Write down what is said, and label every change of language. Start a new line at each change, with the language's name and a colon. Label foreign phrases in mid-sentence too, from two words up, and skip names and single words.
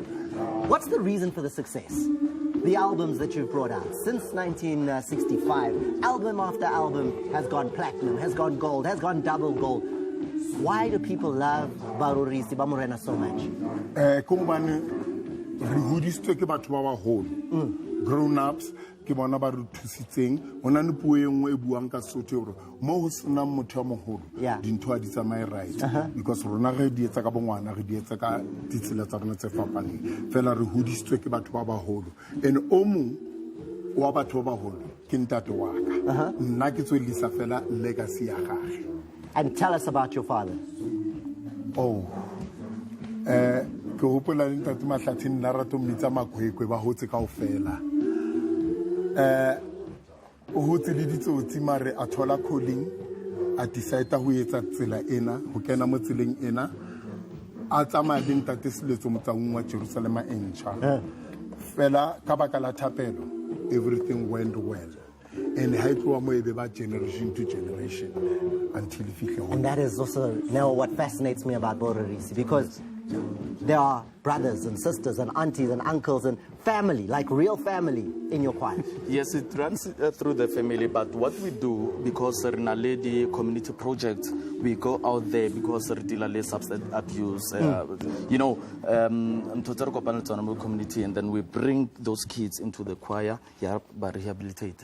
English: what's the reason for the success? The albums that you've brought out since 1965, album after album has gone platinum, has gone gold, has gone double gold. Why do people love Barurisi Bamorena so much?
Southern Sotho: Grown-ups ke bona ba re thusitseng ona ne puo engwe e buang ka Sotho mo ho sena motho a moholo dintho a di tsamae right because rona re di etsa ka bongwana re di etsa ka ditsela tsa rona tse fapaneng fela re hodisitswe ke batho ba baholo and o mong wa batho ba baholo ke ntate wa ka nna ke tswelisa fela legacy ya gagwe.
English: And tell us about your father.
Southern Sotho: Ke hopola le ntate Mahlathini la rato mmitsa makwekwe ba hotse kaofela o hotse le ditsotsi mare a thola calling a decide ho etsa tsela ena ho kena mo tseleng ena a tsamaya le ntate Seletso motsanong wa Jerusalem e ntjha fela ka baka la thapelo
English: everything went well
Southern Sotho: and ha tloa mo ebe ba
English: generation to generation
Southern Sotho: until fihle.
English: And that is also now what fascinates me about Bororisi, because there are brothers and sisters and aunties and uncles and family, like real family, in your choir. Yes, it runs through the family, but what we do, because in a lady community project, we go out there because we deal with substance abuse, community, and then we bring those kids into the choir, but rehabilitate.